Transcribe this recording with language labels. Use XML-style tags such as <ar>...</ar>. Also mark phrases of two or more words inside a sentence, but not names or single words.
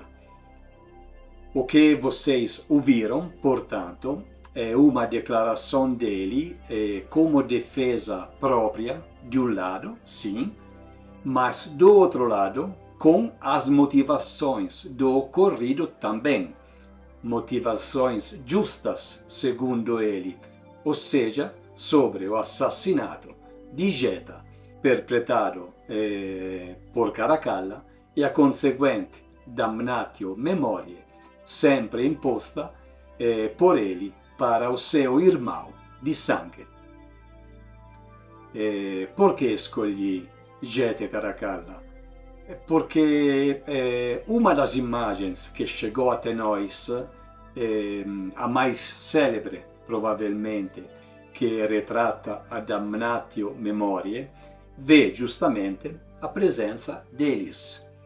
<pt>O que vocês ouviram, portanto, é uma declaração dele como defesa própria, de um lado, sim, mas do outro lado, com as motivações do ocorrido também. Motivações justas, segundo ele, ou seja, sobre o assassinato de Geta, perpetrado por Caracalla, e a conseguente</pt> <la>damnatio memoriae,</la> <pt>sempre imposta por ele para o seu irmão de sangue. Por que escolhi Geta e Caracalla porque uma das imagens que chegou até nós, a mais célebre, provavelmente, que retrata a</pt> <la>Damnatio Memoriae,</la> <pt>vê justamente a presença deles.</pt>